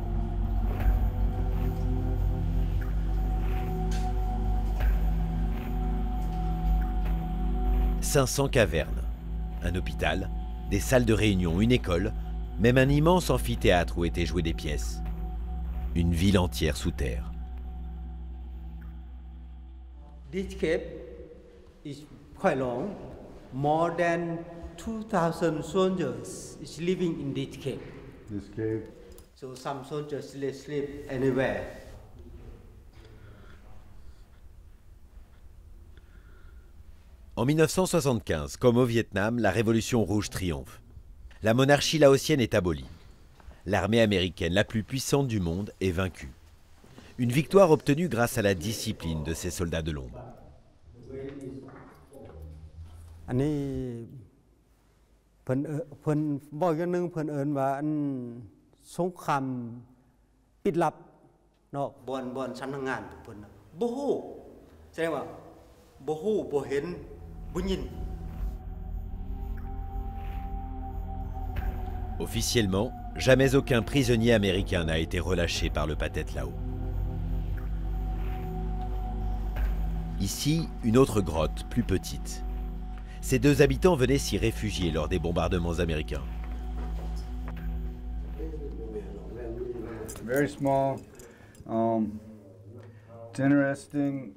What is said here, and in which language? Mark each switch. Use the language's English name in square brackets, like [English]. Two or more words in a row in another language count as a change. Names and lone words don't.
[French] « 500 cavernes. Un hôpital, des salles de réunion, une école, même un immense amphithéâtre où étaient jouées des pièces. Une ville entière sous terre. [English] This cave is quite long. More than 2,000 soldiers is living in this cave. This cave? So some soldiers they sleep anywhere. [French] En 1975, comme au Vietnam, la Révolution rouge triomphe. La monarchie laotienne est abolie. L'armée américaine la plus puissante du monde est vaincue. Une victoire obtenue grâce à la discipline de ces soldats de l'ombre. [Lao] ອັນນີ້ເພິ່ນບອກຢ່າງໜຶ່ງເພິ່ນເອີ້ນວ່າອັນສົງຄາມປິດລັບເນາະບ່ອນສຳນັກງານເພິ່ນບໍ່ຮູ້ສະແດງວ່າບໍ່ຮູ້ບໍ່ເຫັນບໍ່ຍິນ [French] Officiellement, jamais aucun prisonnier américain n'a été relâché par le Pathet Lao. Ici, une autre grotte, plus petite. Ces deux habitants venaient s'y réfugier lors des bombardements américains. [English] Very small. It's interesting.